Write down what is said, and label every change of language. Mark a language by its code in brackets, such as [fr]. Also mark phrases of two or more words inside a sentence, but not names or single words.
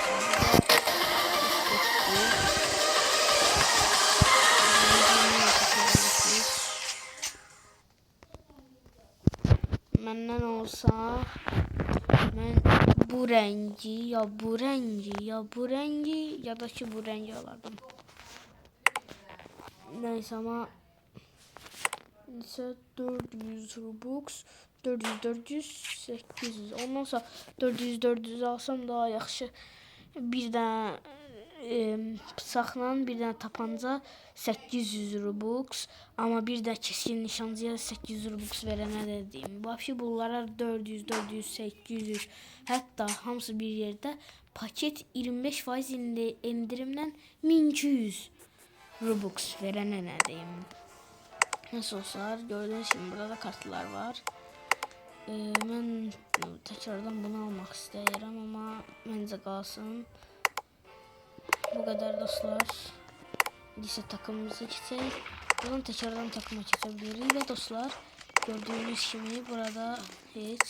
[az] Məndən olsa mən bu rengi ya bu rengi ya da ki bu rengi alardım. Neyse ama ise 400 Robux, 400 800, ondan sonra 400 alsam daha yaxşı. Bir də bıçaqla bir dənə tapanca 800 Robux, ama bir də [tr] keskin nişancıya [az] 800 Robux verənə də deyim. Vəbşi bunlara 400, 800, hətta hamısı bir yerdə paket 25% endirimlə 1200 Robux verənə nə deyim. [tr] Nasıl olsa gördüğünüz gibi burada da kartlar var. Ben tekrardan bunu almak isterim ama bence kalsın. Bu kadar dostlar. Lise takımımızı geçeceğiz. Buradan tekrardan takıma geçebiliriz ve dostlar gördüğünüz gibi burada hiç.